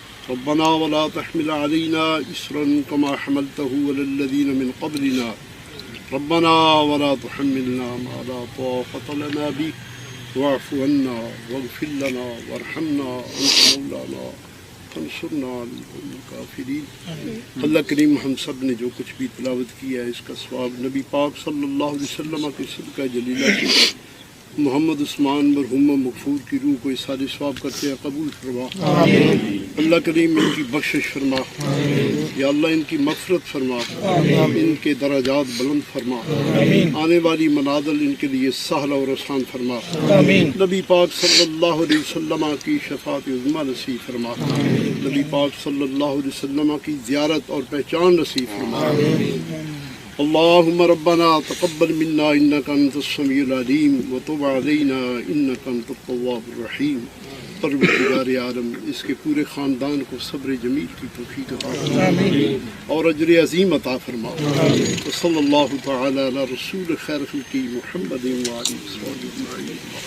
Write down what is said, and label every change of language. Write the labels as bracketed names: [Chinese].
[Arabic] ربنا ولا تحمل علينا إصرا كما حملته على الذين من قبلنا. ربنا ولا تحملنا ما لا طاقة لنا به واعف عنا واغفر لنا وارحمنا أنت مولانا فانصرنا علی القوم الکافرین. [Urdu] اللہ کریم ہم سب نے جو کچھ بھی تلاوت کیا ہے اس کا ثواب نبی پاک صلی اللہ علیہ وسلم کے صدقہ جلیلہ سے محمد عثمان مرحوم مغفور کی روح کو اثار ثواب کرتے ہیں قبول فرما. اللہ کریم ان کی بخشش فرما. یا اللہ ان کی مغفرت فرما. ان کے درجات بلند فرما. آنے والی منازل ان کے لیے سہل اور آسان فرما. نبی پاک صلی اللہ علیہ وسلم کی شفاعت عظمیٰ نصیب فرما. نبی پاک صلی اللہ علیہ وسلم کی زیارت اور پہچان نصیب فرما. [Arabic] اللهم ربنا تقبل منا انك انت السميع العليم وتب علينا انك انت التواب الرحيم. [Urdu] پروردگار عالم اس کے پورے خاندان کو صبر جمیل کی توفیق عطا فرما اور اجر عظیم عطا فرما. [Arabic] صلی اللہ تعالی علی رسول خیر خلقی محمد وعلی وصحبہ اجمعین.